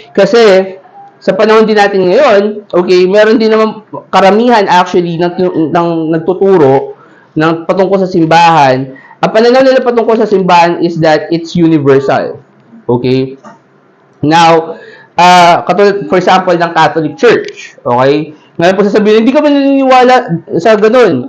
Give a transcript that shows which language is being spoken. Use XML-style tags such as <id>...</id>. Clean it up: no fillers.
<tl>Kasi sa panahon din natin ngayon, okay, meron din naman karamihan actually ng nagtuturo ng patungkol sa simbahan. Ang pananaw nila patungkol sa simbahan is</tl> <en>that it's universal.</en> <tl>Okay?</tl> <en>Now, katulad, for example, ng Catholic Church. Okay?</en> <tl>Ngayon po sasabihin, hindi ka ba naniniwala sa ganun?</tl>